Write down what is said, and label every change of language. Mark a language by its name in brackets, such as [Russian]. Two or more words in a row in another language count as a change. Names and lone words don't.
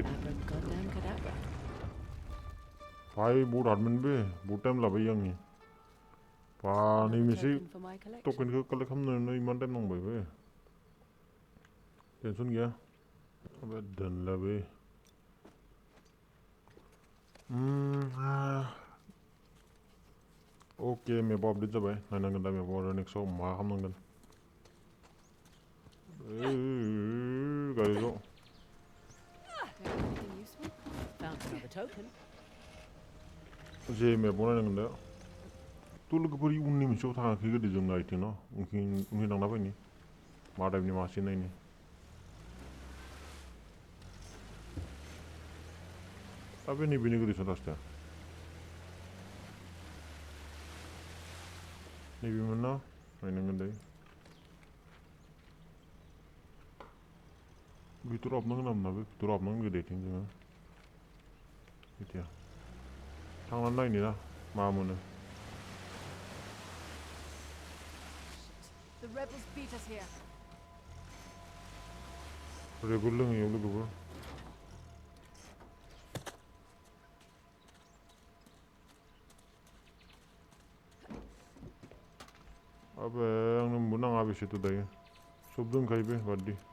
[English] Goddamn cadabra. [Bodo] भाई बहुत हार्डमोन बे बहुत टाइम लाबाय आंनि बा नै मोनसे [English] Token for my collection. [Bodo] टकेनखौ कालेक्ट खालामनो इमान टाइम नांबाय बे टेनसन गैया अबे दोनला बे ओके मेपआव आपडेट जाबाय नायनांगोन दा मेपआव आरो नेक्स्टआव मा खालामनांगोन गारिखौ [English] Anything useful? Found another token. [Bodo] जे मेपआव नायनांगोन दा थ' लोगोफोर उननि मोनसेयाव थाङाखै गोदो जों नायथिं न' उनखि थांना फैनि मा टाइपनि मासे नायनि दा बे नैबेनि गोदैसो लास्टआ नैबेमोन ना नायनांगोन दायो भितराव हाबनांगोन नामा बे भितराव हाबनांगोन गोदैथिं जोङो मिथिया थांनानै नायनि ना मा मोनो [English] The rebels beat us here. [Bodo] रेगुल लोङैयाव लोगोफोर अबे आंनो मोनबो नाङा बेसेथ' दायो सब दोनखायो बे बादि